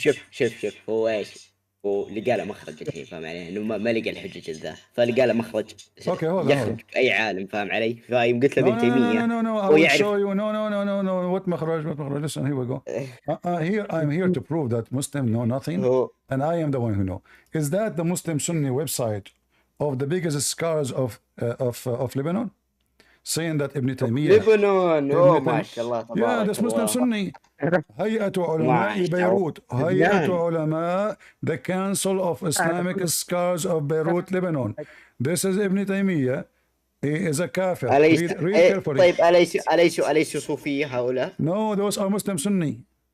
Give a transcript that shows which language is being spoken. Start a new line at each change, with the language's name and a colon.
Arabic: شوف هو ايش؟ هو لقى له مخرج الحين، فاهم علي؟ انه ما لقى الحجج ذا، فلقى له مخرج يخرج اي عالم، فاهم علي؟ فيوم قلت له ابن تيمية.
English: No, I will show you. No. What
Arabic: مخرج?
English: Listen, here we go. I'm here to prove that Muslims know nothing, and I am the one who know. Is that the Muslim Sunni website of the biggest scholars of Lebanon? Saying that Ibn Taymiyyah.
Arabic: Lebanon, oh ما شاء الله تبارك الله.
English: Yeah, that's Muslim Sunni.
Arabic: هيئة علماء بيروت. هيئة علماء,
English: the Council of Islamic Scholars of Beirut, Lebanon. This is Ibn Taymiyyah. He is a kafir. Read carefully.
Arabic: طيب أليسوا صوفية هؤلاء؟
English: No, those are Muslim Sunni.